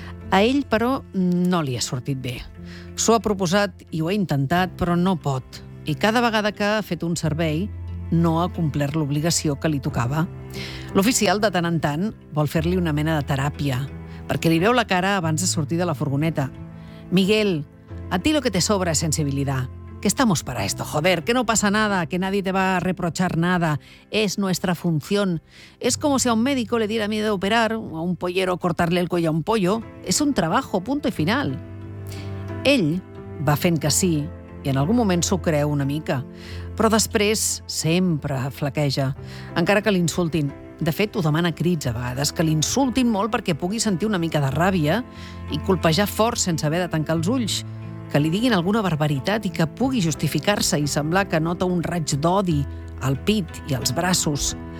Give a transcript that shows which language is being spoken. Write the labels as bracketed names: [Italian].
[Catalan] A ell, però, no li ha sortit bé. S'ho ha proposat i ho ha intentat, però no pot. I cada vegada que ha fet un servei, no ha complert l'obligació que li tocava. L'oficial, de tant en tant, vol fer-li una mena de teràpia, perquè li veu la cara abans de sortir de la furgoneta. [Spanish] Miguel, a ti lo que te sobra es sensibilidad. Que estamos para esto, joder, que no pasa nada, que nadie te va a reprochar nada. Es nuestra función. Es como si a un médico le diera miedo operar, a un pollero cortarle el cuello a un pollo. Es un trabajo, punto y final. [Catalan] Ell va fent que sí, i en algun moment s'ho creu una mica. Però després sempre flaqueja, encara que l'insultin. De fet, ho demana crits a vegades, que l'insultin molt perquè pugui sentir una mica de ràbia i colpejar fort sense haver de tancar els ulls, que li diguin alguna barbaritat i que pugui justificar-se i semblar que nota un raig d'odi al pit i als braços.